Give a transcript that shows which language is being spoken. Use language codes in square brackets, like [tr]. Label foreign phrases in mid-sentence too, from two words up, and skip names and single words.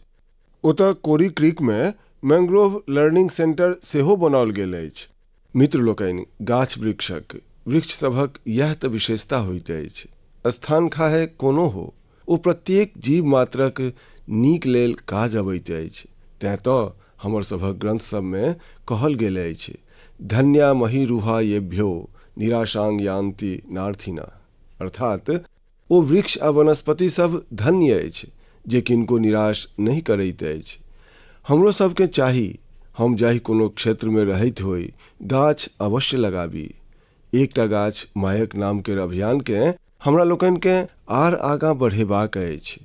[mai] ओतऽ कोरी क्रीक में [en] mangrove learning centre [mai] सेहो बनाओल गेल अछि। मित्र लोकनि, गाछ वृक्ष सभक यह तऽ विशेषता होइत अछि। स्थान खाहे कोनो हो, ओ प्रत्येक जीव मात्रक नीक लेल काज अबैत अछि। तें तऽ हमर सभक ग्रंथ सब में कहल गेल अछि, [sa] धन्या मही रुहा येभ्यो निराशांग यान्ति नार्थिना। [mai] अर्थात ओ वृक्ष आ वनस्पति सब धन्य अछि जे किनको निराश नहीं करैत अछि। हमरो सबके चाही, हम जाहि कोनो क्षेत्र में रहैत होई, गाछ अवश्य लगाबी। एकटा गाछ मायक नाम के अभियान के हमरा लोकन के आर आगां बढ़ेबाक अछि।